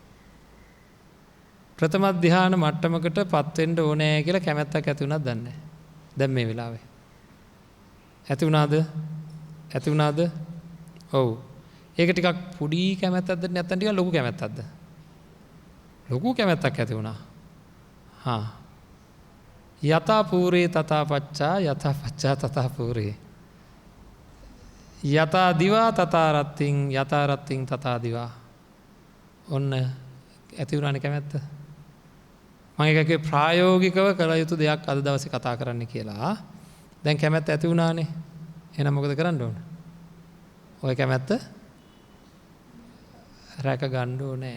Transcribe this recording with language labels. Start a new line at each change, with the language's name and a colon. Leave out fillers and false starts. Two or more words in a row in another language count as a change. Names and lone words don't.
Sinhala: ප්‍රථම ධ්‍යාන මට්ටමකට පත් වෙන්න ඕනේ කියලා කැමැත්තක් ඇති වුණාද දන්නේ නැහැ. දැන් මේ වෙලාවේ. ඇති වුණාද? ඇති වුණාද? ඔව්. ඒක ටිකක් පොඩි කැමැත්තක්ද නැත්නම් ටිකක් ලොකු කැමැත්තක්ද? ලොකු කැමැත්තක් ඇති වුණා.
Pali: යතා පූරේ තථා පච්චා යතා පච්චා තථා පූරේ. යතා දිවා තථා රත්තිං යතා රත්තිං තථා දිවා.
Sinhala: ඔන්න ඇති වුණානේ කැමැත්ත. මම එකකේ ප්‍රායෝගිකව කළ යුතු දෙයක් අද දවසේ කතා කරන්න කියලා. දැන් කැමැත්ත ඇති වුණානේ. එහෙනම් මොකද කරන්න ඕන? ඔය කැමැත්ත රැක ගන්න ඕනේ.